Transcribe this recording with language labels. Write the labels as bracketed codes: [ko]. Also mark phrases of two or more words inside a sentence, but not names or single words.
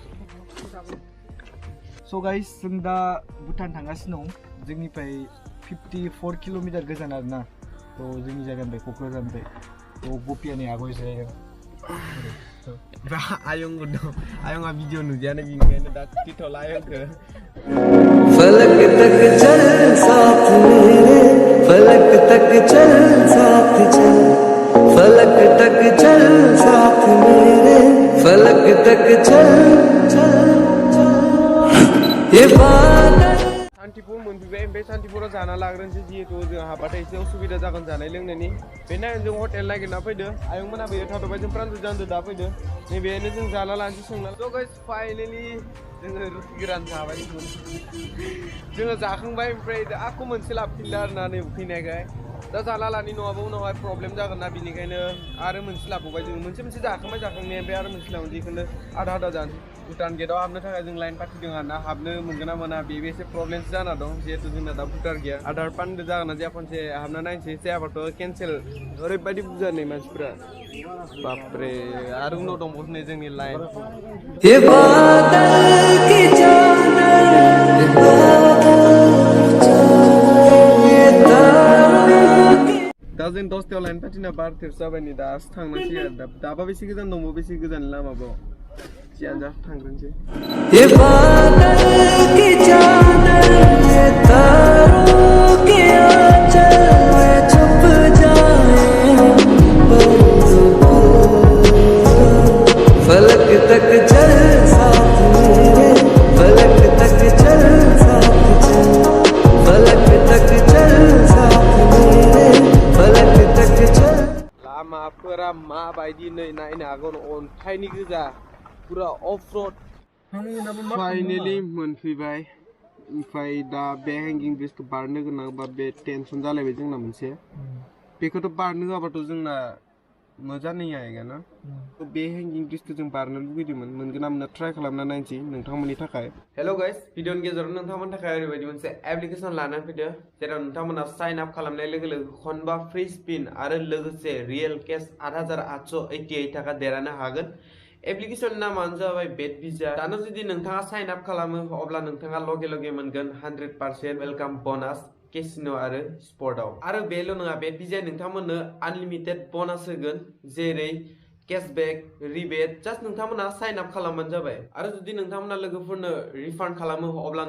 [brx] स' गाइस जों दा भुटान थांगासिनो दं जोंनिफ्राय 54 किल'मिटार गोजान आरोना थ' जोंनि जायगानिफ्राय क'क्राझारनिफ्राय थ' गपियानि आगय जायगा आयं दं आयंआ भिडिअ नुदियानो बिनिखायनो दा खिथ'ला आयंखौ [hi] फलक तक चल साथ मेरे फलक तक चल साथ चल फलक तक चल साथ मेरे फलक तक चल चल ये बादल [brx] सान्तिपुर मोनफैबाय ओमफ्राय सान्तिपुराव जाना लाग्रोनोसै जिहेतु जों हाबाथाय एसे उसुबिदा जागोन जानाय लोंनायनि बेनि थाखायनो जों हटेल नागिरना फैदो आयंमोना बेयाव थाथ'बाय जों प्रान्जु दा फैदो नैबेहायनो जों जाला लानोसै सोंना स' गाइस फाइनेलि जोङो रुटि गोरान जाबाय जोङो जाखांबाय ओमफ्राय आख' मोनसे लाबोफिनदो आरोना नै फैनायखाय दा जाला लानि नङाबा उनावहाय प्रब्लेम जागोन ना बिनिखायनो आरो मोनसे लाबोबाय जों मोनसे जाखांबाय जाखांनाया ओमफ्राय आरो मोनसे लाबोनोसै बेखौनो आधा जानोसै भुटान गेटआव हाबनो थाखाय जों लाइन पाथिदों आरोना हाबनो मोनगोन ना मोना बेबो एसे प्रब्लेमसो जाना दं जिहेतु जोंना दा भुटान गैया आधार पानबो जागोन ना जाया खनसे हाबना नायनोसै जायाबाथ' केन्सेल ओरैबायदि बुरजा नै मानसिफोरा बापरे आरो उनाव दंबावो नै जोंनि लाइन [hi] ये बादल की चादर [brx] दा जों 10टायाव लाइन पाथिना 12 जाबाय नै दासो थांनांसिगोन दाबा बेसे गोजान दंबावो बेसे गोजान लामाबाव जियानो जा थांग्रोनोसै [hi] ये बादल की चादर ये तारों के आंचल में छुप जाए फलक तक चल साथ मेरे फलक तक चल साथ चल फलक तक चल साथ मेरे फलक तक चल [brx] लामाफोरा माबायदि नै नायनो हागोन अन्थाइनि गोजा पुरा [en] off road [brx] फाइनेलि मोनफैबाय ओमफ्राय दा बे हेंगिं ब्रिजखौ बारनो गोनां बा बे टेनसन जालायबाय जोंना मोनसे बेखौथ' बारनो होआबाथ' जोंना मोजां [hi] नहीं आएगा ना तो [brx] बे हेंगिं ब्रिजखौ जों बारनो लुगैदोंमोन मोनगोन ना मोना ट्राइ खालामना नायनोसै नोंथांमोननि थाखाय [en] hello guys [brx] भिडिअनि गेजेराव नोंथांमोननि थाखाय ओरैबायदि मोनसे एप्लिकेसन लानानै फैदो जेराव नोंथांमोना [en] sign up [brx] खालामनाय लोगो लोगो खनबा [en] free spin [brx] आरो लोगोसे [en] real cash [brx] 8888 थाखा देरहानो हागोन एप्लिकेशन नामानो जाबाय बेट भिजा दानो जुदि नोंथाङा [en] sign up [brx] खालामो अब्ला नोंथाङा लगे लगे मोनगोन 100% [en] welcome bonus casino [brx] आरो स्पर्टआव आरो बेल' नङा बेट भिजा नोंथांमोननो [en] unlimited bonus [brx] होगोन जेरै [en] cashback rebate just [brx] नोंथांमोना [en] sign up [brx] खालामबानो जाबाय आरो जुदि नोंथांमोना लोगोफोरनो रिफान्ड खालामो अब्ला